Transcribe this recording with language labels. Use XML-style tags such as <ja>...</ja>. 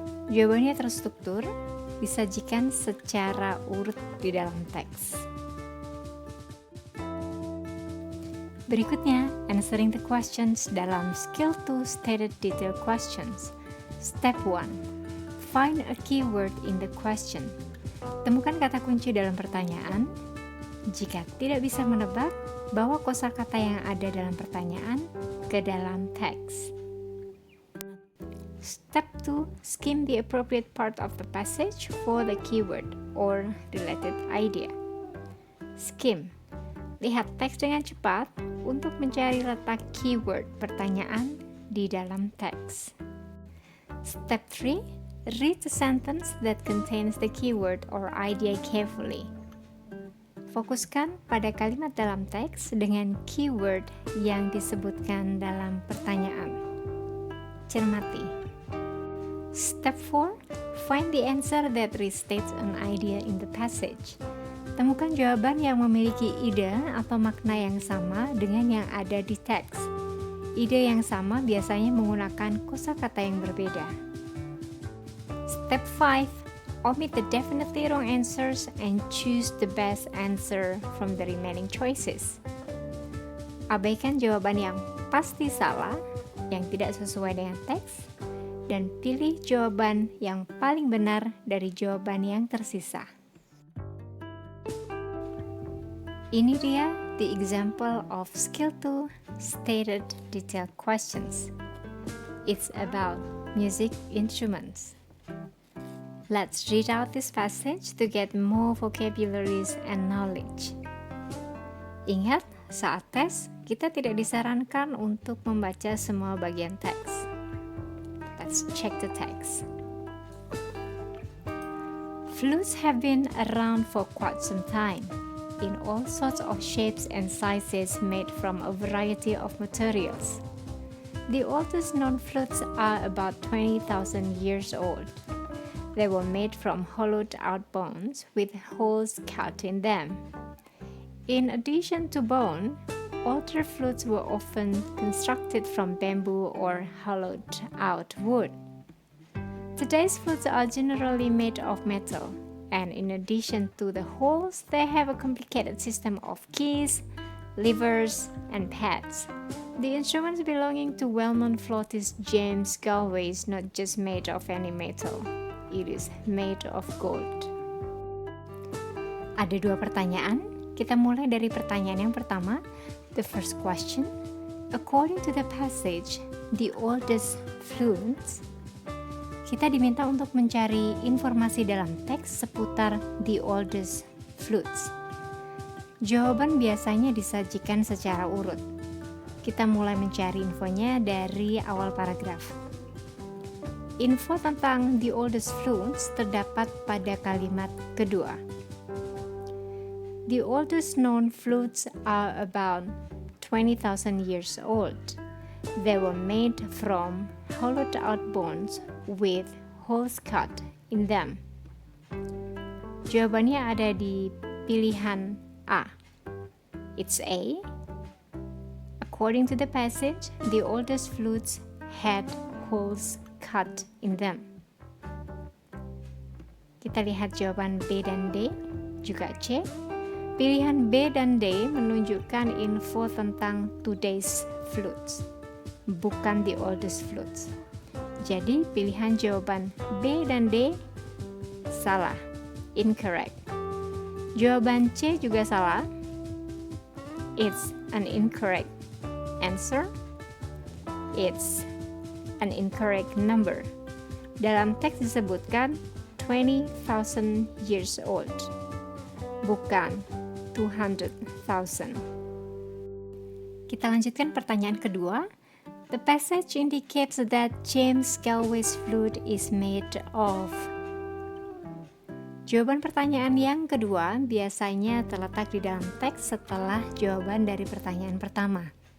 <id>Jawabannya terstruktur, disajikan secara urut di dalam teks.</id> <en>Berikutnya, answering the questions dalam skill 2 stated detail questions. Step 1. Find a keyword in the question.</en> <id>Temukan kata kunci dalam pertanyaan. Jika tidak bisa menebak, bawa kosakata yang ada dalam pertanyaan ke dalam teks.</id> <en>Step 2. Skim the appropriate part of the passage for the keyword or related idea. Skim.</en> <id>Lihat teks dengan cepat untuk mencari letak keyword pertanyaan di dalam teks.</id> <en>Step 3. Read the sentence that contains the keyword or idea carefully.</en> <id>Fokuskan pada kalimat dalam teks dengan keyword yang disebutkan dalam pertanyaan. Cermati.</id> <en>Step 4. Find the answer that restates an idea in the passage.</en> <id>Temukan jawaban yang memiliki ide atau makna yang sama dengan yang ada di teks. Ide yang sama biasanya menggunakan kosakata yang berbeda.</id> <en>Step 5. Omit the definitely wrong answers and choose the best answer from the remaining choices.</en> <id>Abaikan jawaban yang pasti salah, yang tidak sesuai dengan teks, dan pilih jawaban yang paling benar dari jawaban yang tersisa. Ini dia</id> <en>the example of skill 2 stated detailed questions. It's about music instruments. Let's read out this passage to get more vocabularies and knowledge.</en> <id>Ingat, saat tes, kita tidak disarankan untuk membaca semua bagian teks.</id> <en>Let's check the text. Flutes have been around for quite some time, in all sorts of shapes and sizes made from a variety of materials. The oldest known flutes are about 20,000 years old. They were made from hollowed-out bones with holes cut in them. In addition to bone, older flutes were often constructed from bamboo or hollowed-out wood. Today's flutes are generally made of metal, and in addition to the holes, they have a complicated system of keys, levers, and pads. The instruments belonging to well-known flautist James Galway is not just made of any metal. It is made of gold.</en> <id>Ada dua pertanyaan. Kita mulai dari pertanyaan yang pertama.</id> <en>The first question. According to the passage, the oldest flutes.</en> <id>Kita diminta untuk mencari informasi dalam teks seputar</id> <en>the oldest flutes.</en> <id>Jawaban biasanya disajikan secara urut. Kita mulai mencari infonya dari awal paragraf. Info tentang</id> <en>the oldest flutes</en> <id>terdapat pada kalimat kedua.</id> <en>The oldest known flutes are about 20,000 years old. They were made from hollowed-out bones with holes cut in them.</en> <id>Jawabannya ada di pilihan A.</id> <en>It's A. According to the passage, the oldest flutes had holes cut in them.</en> <id>Kita lihat jawaban B dan D, juga C. Pilihan B dan D menunjukkan info tentang</id> <en>today's flutes,</en> <id>bukan</id> <en>the oldest flutes.</en> <id>Jadi pilihan jawaban B dan D salah,</id> <en>incorrect.</en> <id>Jawaban C juga salah.</id> <en>It's an incorrect answer. It's an incorrect number.</en> <id>Dalam teks disebutkan</id> <en>20,000 years old,</en> <id>bukan 200,000. Kita lanjutkan pertanyaan kedua.</id> <en>The passage indicates that James Galway's flute is made of.</en> <id>Jawaban pertanyaan yang kedua biasanya terletak di dalam teks setelah jawaban dari pertanyaan pertama.</id>